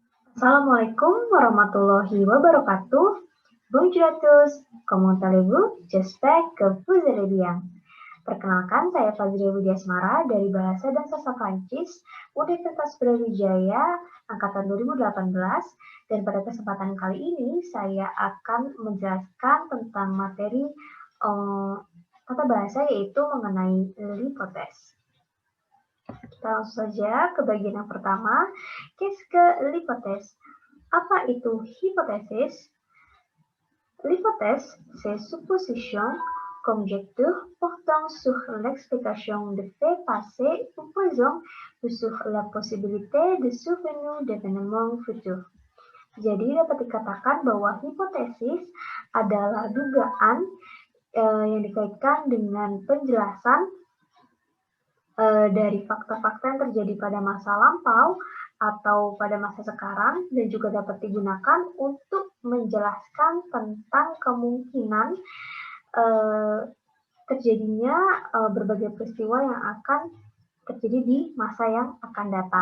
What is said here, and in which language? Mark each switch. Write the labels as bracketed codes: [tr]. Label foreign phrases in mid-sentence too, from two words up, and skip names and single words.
[ar] السلام عليكم ورحمة الله وبركاته. [fr] Bonjour à tous. Comment allez-vous? J'espère que vous allez bien. [id] Perkenalkan, saya Fazri Widyasmara dari Bahasa dan Sastra Prancis, Universitas Brawijaya, Angkatan 2018, dan pada kesempatan kali ini saya akan menjelaskan tentang materi tata bahasa yaitu mengenai l'hypothèse. Kita langsung saja ke bagian yang pertama. [fr] Qu'est-ce que l'hypothèse? [id] Apa itu hipotesis? [fr] L'hypothèse, c'est supposition, conjecture portant sur l'explication de faits passés ou présents ou sur la possibilité de survenue d'événements futurs. [id] Jadi dapat dikatakan bahwa hipotesis adalah dugaan yang dikaitkan dengan penjelasan dari fakta-fakta yang terjadi pada masa lampau atau pada masa sekarang dan juga dapat digunakan untuk menjelaskan tentang kemungkinan terjadinya berbagai peristiwa yang akan terjadi di masa yang akan datang.